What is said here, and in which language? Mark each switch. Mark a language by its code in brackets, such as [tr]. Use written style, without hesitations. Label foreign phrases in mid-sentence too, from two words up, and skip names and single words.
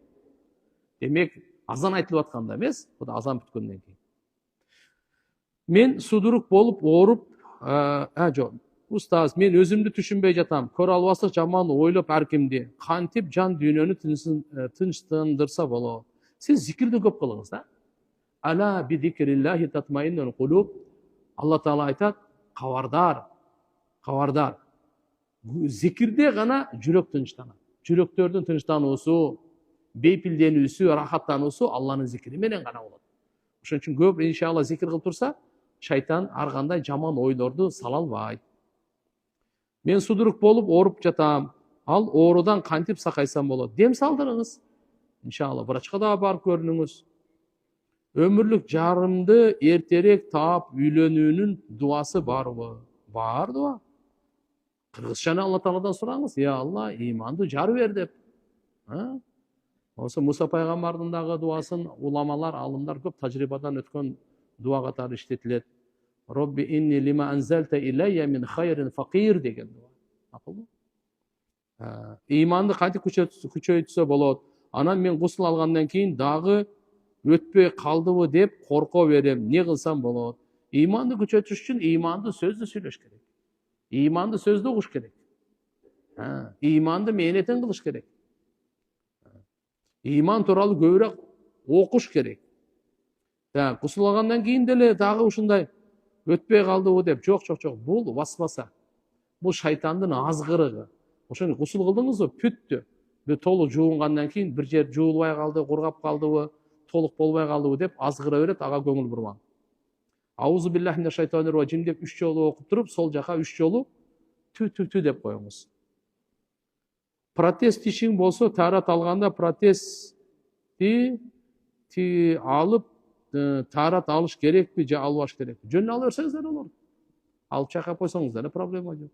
[ky] Демек, азан айтылып атканда эмес, бул азан бүткөндөн кийин. Мен судурук болуп ооруп, жок. Устаз, мен өзүмдү түшүнбөй жатам. Көрө албастык жаман ойлоп ар кимди. Кантип жан дүйнөнү тынчтандырса болот. Сиз зикирди көп кылыңыз да. [ar] ألا بذكر الله تطمئن القلوب. [ky] Алла Таала айтат, кабардар. Зикирде гана жүрөк тынчтанат. Жүрөктөрдүн тынчтануусу, бейпилденүүсү, рахаттануусу Алланын зикри менен гана болот. Ошон үчүн көп иншалла зикир кылып турса, шайтан ар кандай жаман ойлорду сала албайт. Мен судурук болуп ооруп жатам. Ал оорудан кантип сакайсам болот? Дем салдырыңыз. Иншалла, врачка да барып көрүнүңүз. Өмүрлүк жарымды эртерээк таап үйлөнүүнүн дуасы барбы? Бар дуа. Кыргызчаны Алла Тааладан сураңыз. Я Алла, иманды жар бер деп. Осы Муса пайгамбардын дагы дуасын уламалар, алымдар көп тажрыйбадан өткөн дуа катары иштетилет. [ar] رب إني لما أنزلت إلي من خير فقير [ky] деген дуа. Акылбы? Иманды кантип күчөйтсө болот? Анан мен гусул алгандан кийин дагы өтпөй калдыбы деп корко берем. Не кылсам болот? Иманды күчөтүш үчүн иманды сөздү сүйлөш керек. Иманды сөздү угуш керек. Иманды мээнетен кылыш керек. Иман тууралуу көбүрөөк окуш керек. Гусул алгандан кийин деле дагы ушундай өтпөй калдыбы деп. Жок. Бул васваса. Бул шайтандын азгырыгы. Ошону гусул кылдыңызбы? Бүттү. Толук жуунгандан кийин бир жер жуулбай калды, кургап калдыбы, толук болбой калдыбы деп азгыра берет, ага көңүл бурмаң. [ar] أعوذ بالله من الشيطان الرجيم [ky] деп 3 жолу окуп туруп, сол жака 3 жолу тü деп коюңуз. Протез тишиң болсо, таарат алганда протезди алып таарат алыш керекпи же албаш керекпи? Жөн ала берсеңиз деле болот. Алып чайкап койсоңуз деле проблема жок.